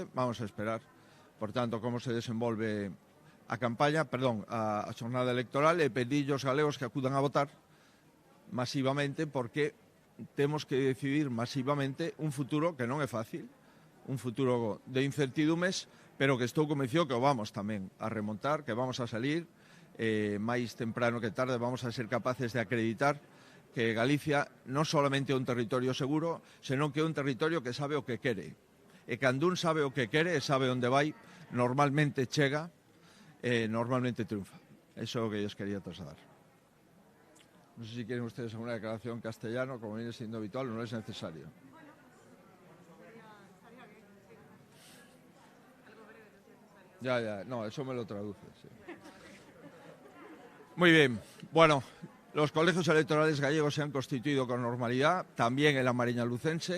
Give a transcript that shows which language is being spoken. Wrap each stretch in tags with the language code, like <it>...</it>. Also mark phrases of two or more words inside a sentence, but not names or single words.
<gl>Vamos a esperar, por tanto, como se desenvolve a campaña, a xornada electoral, e pedir aos galegos que acudan a votar masivamente, porque temos que decidir masivamente un futuro que non é fácil, un futuro de incertidumes, pero que estou convencido que o vamos tamén a remontar, que vamos a salir máis temprano que tarde, vamos a ser capaces de acreditar que Galicia non solamente é un territorio seguro, senón que é un territorio que sabe o que quere. E cando un sabe o que quere e sabe onde vai, normalmente chega e normalmente triunfa. Eso é o que eu quería trasladar. Non sei se</gl> <es>quieren ustedes alguna declaración en castellano, como viene siendo habitual,</es> <gl>non é necesario.</gl> <es>Ya, no, eso me lo traduce, sí. Muy bien, bueno, los colegios electorales gallegos se han constituido con normalidad, también en la Mariña Lucense.</es>